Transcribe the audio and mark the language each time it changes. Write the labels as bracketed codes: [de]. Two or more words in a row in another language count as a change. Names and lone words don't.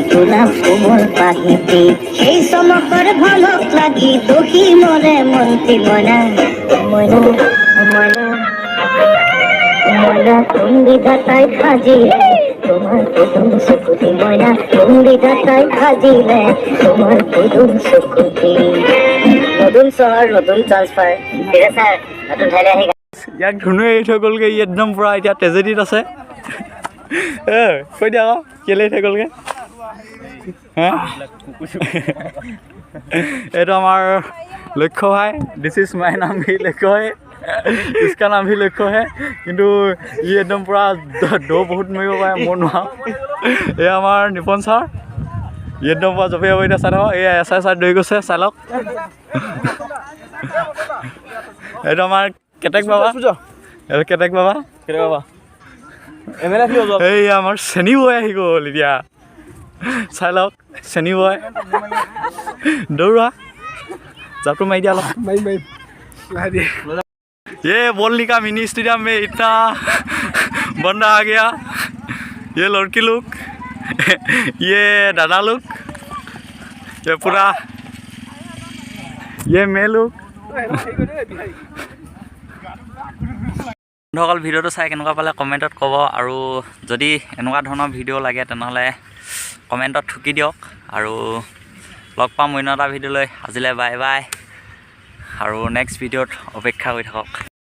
[as] গোলাপ কোমল পাহিতি সেই চমকৰ ভলক লাগি দহি মৰে মন্ত্ৰী ময়না ময়না ময়না ময়না কোন বিধাতাই সাজিলে তোমাৰ পদুম চকুতি ময়না কোন বিধাতাই সাজিলে তোমাৰ পদুম চকুতি নতুন চহৰ নতুন ট্ৰান্সফাৰ ঠিক আছে নতুন ঠাইলৈ আহি ইয়াক ধুনুৱে এৰি থৈ গ'লগৈ ই একদম পূৰা এতিয়া ট্ৰেজেডিত আছে কৈ দিয়া আকৌ কেলৈ এৰি থৈ গ'লগৈ হা এইটো আমাৰ লক্ষ্য ভাই [en] this is my name [hi] भी लक्ष्य है इसका नाम भी लक्ष्य है [as] কিন্তু ই একদম পূৰা দৌ বহুত মাৰিব পাৰে মই নোৱাৰোঁ এই আমাৰ নিপন ছাৰ ই একদম পূৰা জপিয়াব এতিয়া চাই থাকক এই এছ আই দৌৰি গৈছে চাই লওক এইটো আমাৰ কেটেক বাবা এইটো কেটেক বাবা এই আমাৰ চেনী বৈ আহি গ'ল এতিয়া চাই লওক চেনী বৈ দৌৰা জাপটো মাৰি দিয়া অলপ [hi] ये बोलने का मिनी स्टेडियम में इतना बंदा आ गया ये लड़की लोग ये दादा लोग ये पूरा ये मैं लोग [as] বন্ধুসকল ভিডিঅ'টো চাই কেনেকুৱা পালে কমেণ্টত ক'ব আৰু যদি এনেকুৱা ধৰণৰ ভিডিঅ' লাগে তেনেহ'লে কমেণ্টত ঠুকি দিয়ক আৰু লগ পাম অন্য এটা ভিডিঅ'লৈ আজিলৈ বাই বাই আৰু নেক্সট ভিডিঅ'ত অপেক্ষা কৰি থাকক